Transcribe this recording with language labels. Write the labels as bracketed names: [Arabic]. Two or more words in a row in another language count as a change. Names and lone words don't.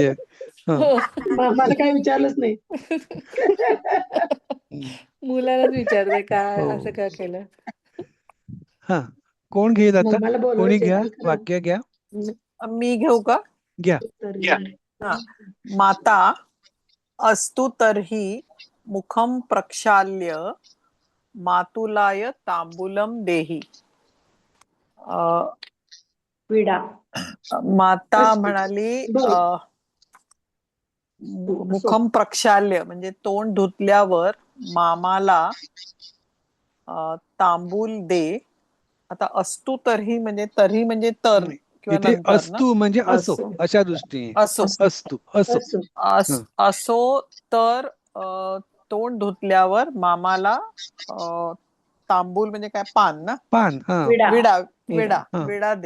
[Marathi] हो. मला काही विचारलंच नाही. मुलालाच विचारते काय हो. असं का केलं. हा, कोण घेईल आता? मला कोणी बोलायचं घ्या, आहे खरं. वाक्य घ्या. मी घेऊ का? घ्या. हा. [Sanskrit] माता अस्तु तर्हि मुखं प्रक्षाल्य मातुलाय तांबूलम देहि. [Marathi] विडा. माता म्हणाली [Sanskrit] मुखम प्रक्षाल्य [Marathi] म्हणजे तोंड धुतल्यावर मामाला तांबूल दे. आता [Sanskrit] अस्तु तर्हि [Marathi] म्हणजे तर किंवा इथे नंतर ना. अस्तु म्हणजे असो, असो. अशा दृष्टीने असो. असो. तर तोंड धुतल्यावर मामाला तांबूल म्हणजे काय, पान ना. पान. हा, विडा दे.